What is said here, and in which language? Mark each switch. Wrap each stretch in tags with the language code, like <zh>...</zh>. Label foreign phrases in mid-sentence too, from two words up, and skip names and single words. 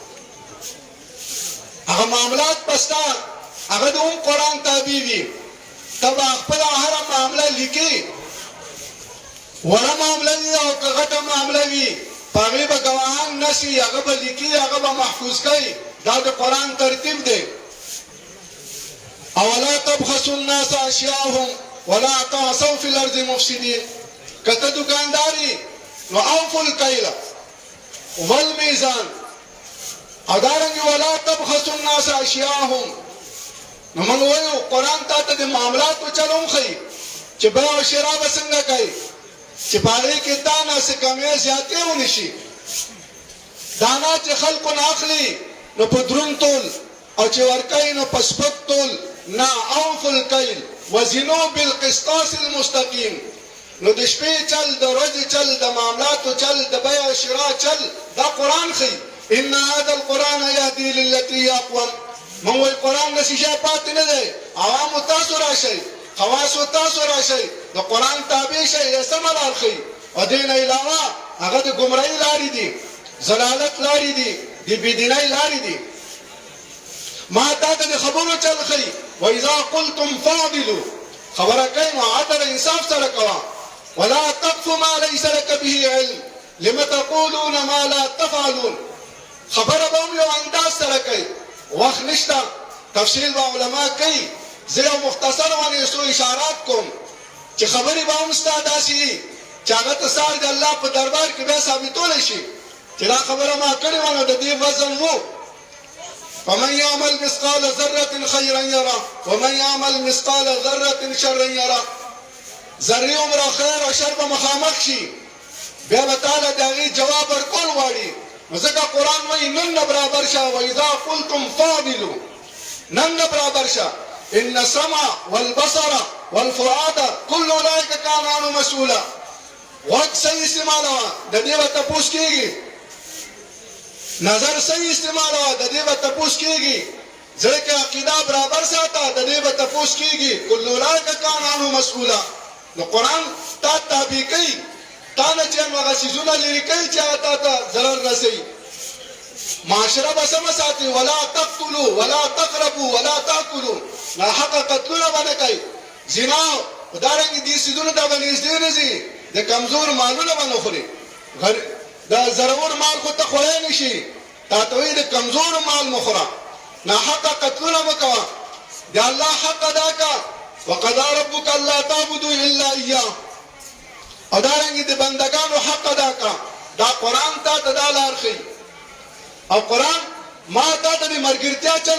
<ps>هغه معاملات پستا هغه د هم قرآن تابع وي ته به خپله هره معامله لیکي وړه معامله وي او که غټه معامله وي په هغې به ګواهان نشي هغه به لیکي هغه به محفوظ کوي دا د قرآن ترتیب دی</ps> <ar>اولا تبخسوا الناس اشیاءهم ولا تعصوا في الارض مفسدين</ar> <ps>کته دکانداري نو</ps> <ar>اوفوا الكيل والميزان</ar> <ps>او دارنګ</ps> <ar>ولا تبخسوا الناس اشیاءهم</ar> <ps>نو موږ وایو قرآن ته د معاملاتو چلوم ښیي چې بیع او شرا به څنګه کوي چې په هغې کې دانه څه کمې زیاتې ونه شي دانا چې خلکو نه اخلي نو په دروند تول او چې ورکوي نو په سپک تول نه</ps> <ar>اوفوا الکیل وزنوا بالقسطاس المستقیم</ar> <ps>نو د شپې چل د ورځې چل د معاملاتو چل د بیع او شرا چل دا قرآن ښیي</ps> <ar>ان هذا القرآن یهدي للتي هي اقوم</ar> <ps>موږ وایي قرآن داسې شی پاتې نه دی عوامو تاسو راشئ خواصو تاسو راشئ د قرآن تابع شئ یې سمه لار ښیي او دې نه علاوه هغه د ګمراهۍ لارې دي ضلالت لارې دي د بېدینۍ لارې دي ما تا ته د خبرو چل ښیي</ps> <ar>واذا قلتم فاعدلوا</ar> <ps>خبره کوي نو عدل انصاف سره کوه</ps> <ar>ولا تقف ما ليس لك به علم لم تقولون ما لا تفعلون</ar> <ps>خبره به هم یو انداز سره کوي وخت نشته تفصیل به علما کوي زه یو مختصر باندې څو اشارات کوم چې خبرې به هم ستا داسې وي چې هغه ته سهار د الله په دربار کې بیا ثابتولی شي چې دا خبره ما کړې وه نو د دې وزن و</ps> <ar>فمن يعمل مثقال ذرة خيرا يره ومن يعمل مثقال ذرة شرا يره</ar> <ps>ذرې عمره خیر او شر به مخامخ شي بیا به تعالی د هغې جواب ورکول غواړي نو ځکه قرآن وایي نن نه برابر شه</ps> <ar>واذا قلتم فاعدلوا</ar> <ps>نن نه برابر شه</ps> <ar>ان السمع والبصر والفؤاد كل اولئك كان عنه مسؤولا</ar> <ps>وقت صحیح استعمالوه د دې به تپوس کېږي نظر صحیح استعمالوه د دې به تپوس کېږي زړه کې عقیده برابر ساته د دې به تپوس کېږي</ps> <ar>كل اولئك كان عنه مسؤولا</ar> <ps>نو قرآن تا تابع کوي تا نه چې هغه څیزونه لرې کوي چې هغه تا ته ضرر رسوي معاشره به سمه ساتي</ps> <ar>ولا تقتلوا ولا تقربوا ولا تاكلوا</ar> <ps>ناحقه قتلونه به نه کوي زنا دارنګې دې څیزونو ته به نږدې نه ځي د کمزور مالونه به نه خوري د ضرور مال خو ته خوړی نه شي تا ته وایي د کمزور مال مه خوره ناحقه قتلونه مه کوه د الله حق ادا کړه</ps> <ar>وقضى ربك الا تعبدوا الا اياه</ar> <ps>او دارنګې د بندګانو حق ادا کړه دا قرآن تا ته دا لار ښیي او قرآن ما تا ته د ملګرتیا چل</ps>